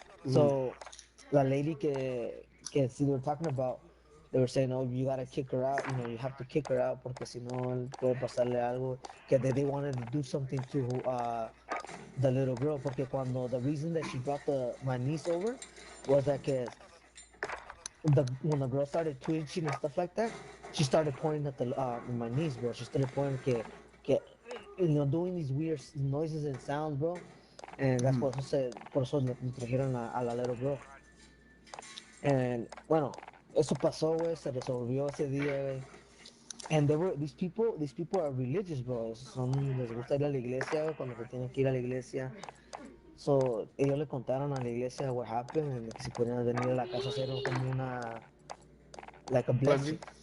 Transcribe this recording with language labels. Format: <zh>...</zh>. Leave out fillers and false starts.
<en>So la lady que we were talking about, they were saying, oh, you gotta kick her out, you have to kick her out</en> <es>porque si no puede pasarle algo,</es> <en>que they wanted to do something to the little girl,</en> <es>porque</es> <en>the reason that she brought my niece over was that when the girl started twitching and stuff like that, she started pointing at my niece, bro. She started pointing que doing these weird noises and sounds, bro. And that's</en> <es>por eso le trajeron a la</es> <en>little girl.</en> <es>And bueno, eso pasó, güey, se resolvió ese día, güey.</es> <en>And these people are religious, bro.</en> <es>Les gusta ir a la iglesia, güey, cuando se tienen que ir a la iglesia. So, ellos le contaron a la iglesia</es> <en>what happened, and</en> <es>que si podían venir a la casa a hacer como</es> <en>like a blessing.</en>